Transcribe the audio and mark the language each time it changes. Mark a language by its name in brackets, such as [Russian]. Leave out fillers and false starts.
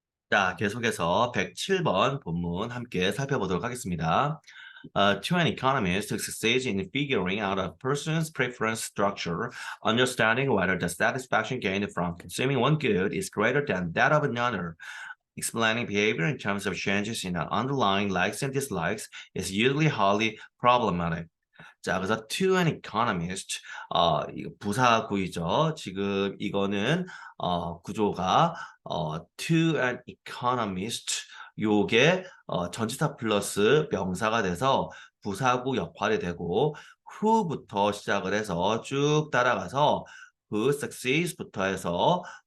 [Korean] 자, 계속해서 107번 본문 함께 살펴보도록 하겠습니다. [English] To an economist to succeed in figuring out a person's preference structure, understanding whether the satisfaction gained from consuming one good is greater than that of another, explaining behavior in terms of changes in the underlying likes and dislikes is usually highly problematic. [Korean] 자, 그래서 [English] to an economist, [Korean] 이거 부사구이죠. 지금 이거는 구조가 [English] to an economist [Korean] 요게 전치사 플러스 명사가 돼서 부사구 역할이 되고 who부터 시작을 해서 쭉 따라가서 [English] who succeeds [Korean] 부터 해서